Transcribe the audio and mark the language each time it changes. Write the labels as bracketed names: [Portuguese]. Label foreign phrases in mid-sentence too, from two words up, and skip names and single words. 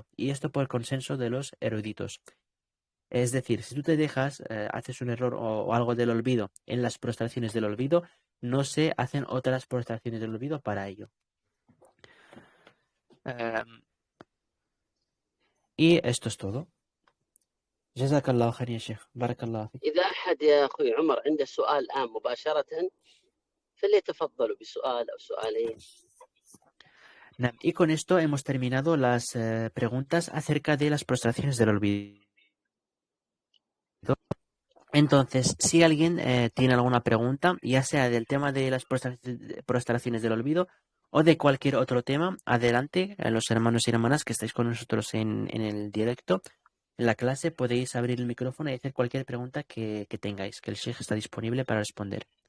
[Spanish] Y esto por consenso de los eruditos. Es decir, si tú te dejas, haces un error o algo del olvido en las prostraciones del olvido, no se hacen otras prostraciones del olvido para ello. Y esto es todo. [Arabic] جزاك الله خير يا شيخ، بارك الله فيك. إذا أحد يا أخوي عمر عنده سؤال الآن مباشرة فليتفضلوا بسؤال أو سؤالين. [Spanish] Y con esto hemos terminado las preguntas acerca de las prostraciones del olvido. Entonces, si alguien tiene alguna pregunta, ya sea del tema de las prostraciones del olvido o de cualquier otro tema, adelante, los hermanos y hermanas que estáis con nosotros en el directo, en la clase, podéis abrir el micrófono y hacer cualquier pregunta que tengáis, que el Sheikh está disponible para responder.